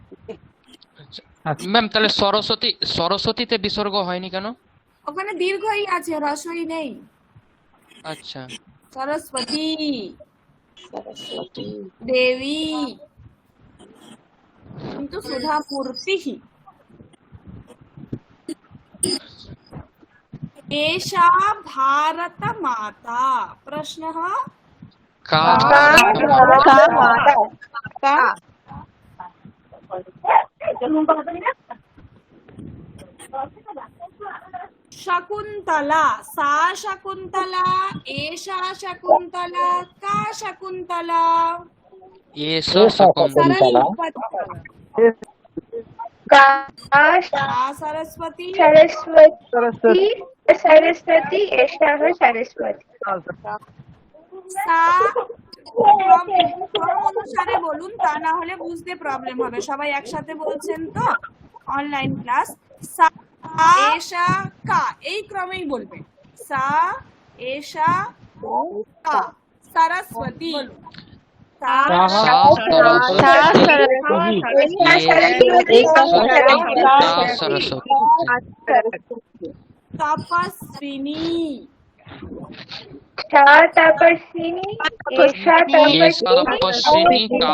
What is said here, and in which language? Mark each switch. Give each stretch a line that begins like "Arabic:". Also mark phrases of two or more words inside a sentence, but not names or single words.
Bangla: ম্যাম তাহলে সরস্বতীতে বিসর্গ হয়নি কেন? ওখানে দীর্ঘই আছে, হ্রস্বই নেই। আচ্ছা সরস্বতী দেবী, কিন্তু সুধা মূর্তি।
Sanskrit: एषा भारत माता प्रश्नः का शकुन्तला। सा शकुन्तला, एषा शकुन्तला, का शकुन्तला। एषा शकुन्तला, सरस्वती सरस्वती सरस्वती एषा सरस्वती।
Bangla: অনুসারে বলুন, তা না হলে বুঝতে প্রবলেম হবে। সবাই একসাথে বলছেন তো
English: online class.
Sanskrit: সা এষা কা
Bangla: এই ক্রমেই বলবেন।
Sanskrit: সা এষা কা সরস্বতী। तपस्विनी। तपस्विनी एषा तपस्विनी